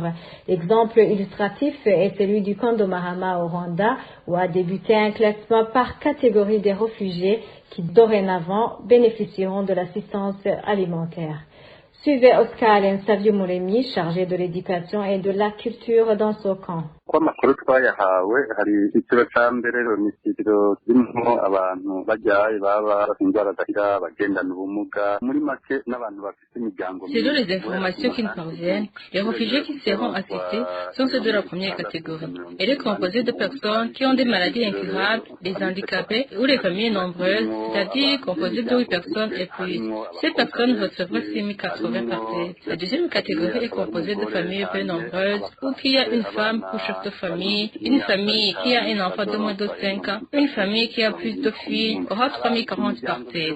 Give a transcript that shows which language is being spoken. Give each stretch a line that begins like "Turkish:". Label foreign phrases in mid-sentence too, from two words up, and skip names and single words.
French: L'exemple illustratif est celui du camp de Mahama au Rwanda, où a débuté un classement par catégorie des réfugiés qui dorénavant bénéficieront de l'assistance alimentaire. Suivez Oscar Alain Savio Mouremi, chargé de l'éducation et de la culture dans ce camp.
Kinyarwanda: amakuru twayahawe hari icyiciro cya mbere ni icyiciro kirimo abantu bajyaye baba indwara zahira bagendana ubumuga muri make n'abantu bafite imiryango.
French: Selon les informations qui nous parviennent, les réfugiés qui seront assistés sont ceux de la première catégorie. Elle est composée de personnes qui ont des maladies incurables, des handicapés ou les familles nombreuses, c'est-à-dire composées de 8 personnes et plus. Ces personnes recevront 6 080 par tête. La deuxième catégorie est composée de familles peu nombreuses où il y a une femme pour chef de famille, une famille qui a un enfant de moins de 5 ans, une famille qui a plus de filles aura 3 040 par tête.